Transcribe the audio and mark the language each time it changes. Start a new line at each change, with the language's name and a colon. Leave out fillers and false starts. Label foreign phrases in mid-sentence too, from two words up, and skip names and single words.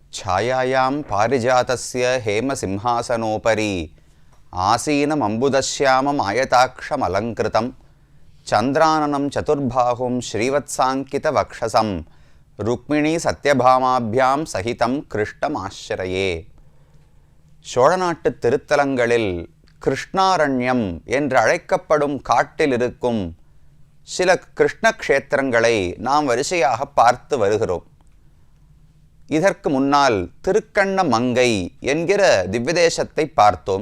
Sanskrit: छायायां पारिजातस्य हेमसिंहासनोपरि आसीनमम्बुदश्यामम् आयताक्षमलङ्कृतं चन्द्राननं चतुर्बाहुं श्रीवत्साङ्कितवक्षसं रुक्मिणी सत्यभामाभ्यां सहितं कृष्णमाश्रये.
Tamil: சோழநாட்டு திருத்தலங்களில் கிருஷ்ணாரண்யம் என்று அழைக்கப்படும் காட்டில் இருக்கும் சில கிருஷ்ண க்ஷேத்திரங்களை நாம் வரிசையாக பார்த்து வருகிறோம். இதற்கு முன்னால் திருக்கண்ணமங்கை என்கிற திவ்யதேசத்தை பார்த்தோம்.